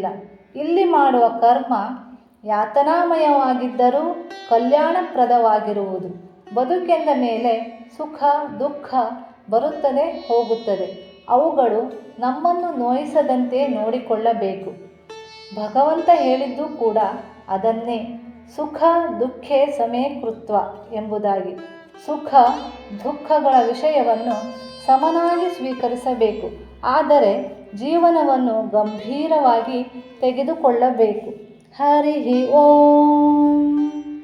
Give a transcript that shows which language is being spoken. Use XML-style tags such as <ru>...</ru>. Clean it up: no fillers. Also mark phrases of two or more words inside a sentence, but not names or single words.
<kn>ಇಲ್ಲಿ ಮಾಡುವ ಕರ್ಮ ಯಾತನಾಮಯವಾಗಿದ್ದರೂ ಕಲ್ಯಾಣಪ್ರದವಾಗಿರುವುದು. ಬದುಕೆಂದ ಮೇಲೆ ಸುಖ ದುಃಖ ಬರುತ್ತದೆ ಹೋಗುತ್ತದೆ. ಅವುಗಳು ನಮ್ಮನ್ನು ನೋಯಿಸದಂತೆ ನೋಡಿಕೊಳ್ಳಬೇಕು. ಭಗವಂತ ಹೇಳಿದ್ದು ಕೂಡ ಅದನ್ನೇ,</kn> <sa>ಸುಖ ದುಃಖೇ ಸಮೇ ಕೃತ್ವ</sa> <kn>ಎಂಬುದಾಗಿ. ಸುಖ ದುಃಖಗಳ ವಿಷಯವನ್ನು ಸಮನಾಗಿ ಸ್ವೀಕರಿಸಬೇಕು. ಆದರೆ ಜೀವನವನ್ನು ಗಂಭೀರವಾಗಿ ತೆಗೆದುಕೊಳ್ಳಬೇಕು. ಹರಿ ಓಂ.</kn>